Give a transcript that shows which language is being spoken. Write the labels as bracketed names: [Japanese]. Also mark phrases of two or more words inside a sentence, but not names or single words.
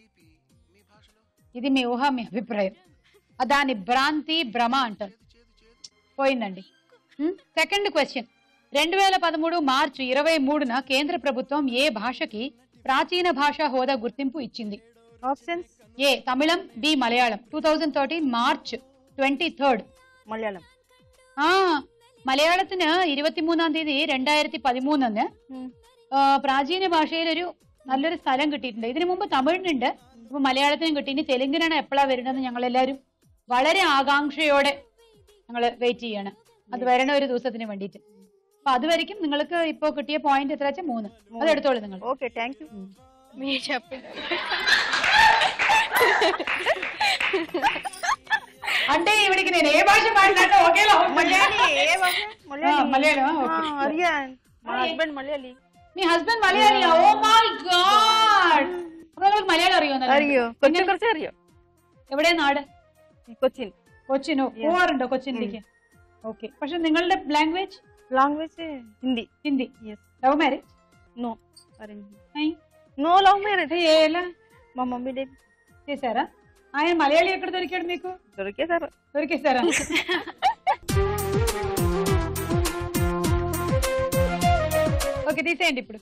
[Telugu] ఇది మీ ఊహ, మీ అభిప్రాయం. దాన్ని భ్రాంతి భ్రమ అంటారు. పోయిందండి. [English] second question. [Telugu] 2013 మార్చి 23న కేంద్ర ప్రభుత్వం ఏ భాషకి ప్రాచీన భాషా హోదా గుర్తింపు ఇచ్చింది? ఆప్షన్స్: ఏ తమిళం, బి మలయాళం. 2013 మార్చ్ 23rd [Malayalam] മലയാളം. മലയാളത്തിന് 23-ാം തീയതി 2013 പ്രാചീന ഭാഷയിൽ നല്ലൊരു സ്ഥലം കിട്ടിയിട്ടുണ്ട്. ഇതിനു മുമ്പ് തമിഴിനുണ്ട്, ഇപ്പൊ മലയാളത്തിനും കിട്ടി. ഇനി തെലുങ്കിനാണ് എപ്പോഴാ വരുന്നത് ഞങ്ങൾ എല്ലാവരും വളരെ ആകാംക്ഷയോടെ ഞങ്ങൾ വെയിറ്റ് ചെയ്യണം അത് വരണ ഒരു ദിവസത്തിന് വേണ്ടിയിട്ട്. അപ്പൊ അതുവരെയും നിങ്ങൾക്ക് ഇപ്പൊ കിട്ടിയ പോയിന്റ് എത്ര വെച്ചാൽ 3. അത് എടുത്തോളൂ നിങ്ങൾ. [English] okay, thank you. [Telugu] అంటే ఇవిడికి నేను ఏ భాష మాట్లాడినా ఒకేలా మలయాళం. మా హస్బెండ్ మలయాళీ. మీ హస్బెండ్ మలయాళీ? [English] oh my god. [Malayalam] അപ്പൊ നമുക്ക് മലയാളം അറിയോ? കൊച്ചിൻ കുറച്ച് അറിയോ. എവിടെ നാട്? കൊച്ചിൻ. കൊച്ചിനോ? പോവാറുണ്ടോ കൊച്ചിനിലേക്ക്? ഓക്കെ. പക്ഷെ നിങ്ങളുടെ ലാംഗ്വേജ്? [Telugu] హిందీ. హిందీ. [English] love marriage? no. no love marriage. [Telugu] ఎలా? మా [English] mummy daddy [Telugu] చేశారా? ఆయన మలయాళీ ఎక్కడ దొరికాడు మీకు? దొరికేశారా? ఓకే, తీసేయండి ఇప్పుడు.